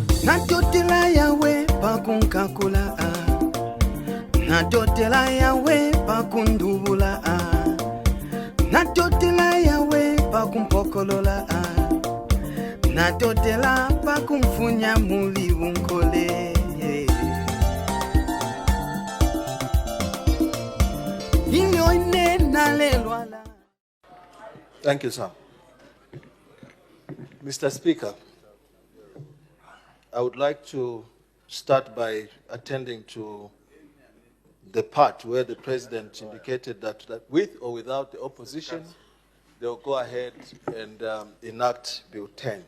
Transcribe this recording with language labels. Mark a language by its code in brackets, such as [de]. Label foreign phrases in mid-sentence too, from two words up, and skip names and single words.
[bem] Natotela yawe pakunkakula Natotela yawe pakundubula Natotela yawe pakumpokolola Natotela pakumfunya muli unkole [en] Thank you, sir. Mr. Speaker, I would like to start by attending to the part where the President indicated that with or without the opposition, they'll go ahead and enact Bill 10.